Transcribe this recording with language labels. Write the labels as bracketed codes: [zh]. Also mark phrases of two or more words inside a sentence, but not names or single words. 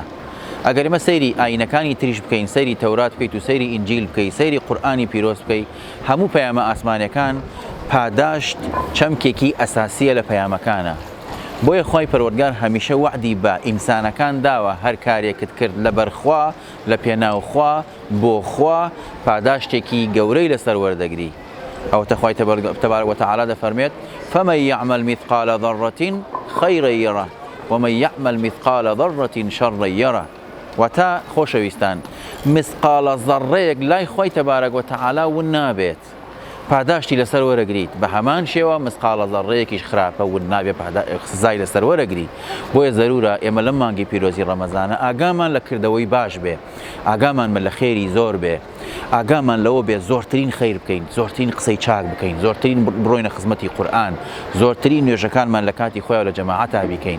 [ckb] ئەگەر ئێمە سەیری ئاینەکانی تریش بکەین، سەیری تەورات بکەیت و سەیری ئینجیل بکەیت، سەیری قورئانی پیرۆز بکەیت، هەموو پەیامە ئاسمانیەکان پاداشت چەمکێکی ئەساسیە لە پەیامەکانە. بۆیە خی پەروەردگار هەمیشە وعدی بە ئینسانەکان داوە هەر کارێکت کرد لە بەرخوا لە پێناوخوا بۆ خوا پاداشتێکی گەورەی لەسەر وەردەگری. ئەو تەخوای تەبارەک وتەعالا دەفەرمێت [ar] فمن يعمل مثقال ذرة خيرا يره ومن يعمل مثقال ذرة شرا يره. [ckb] وتا خۆشەویستان مثقالە زەڕەیەک لای خۆی [ar] تەبارەک وتەعالا [ckb] ون نابێت پاداشتی لەسەر وەرەگریت، بە هەمان شێوە مثقالە زەڕەیەکیش خراپە ون نابێت سزای لەسەر وەرەگری. بۆیە زەرورە ئێمە لەم مانگی پیرۆزی ڕەمەزانە ئاگامان لە کردەوەی باش بێ، ئاگامان لە خێری زۆر بێ، ئاگامان لەوە بێ زۆرترین خەیر بکەین، زۆرترین قسەی چاک بکەین، زۆرترین بڕۆینە خزمەتی قورئان، زۆرترین نوێژەکانمان لە کاتی خۆیان لە جەماعەتا بیکەین.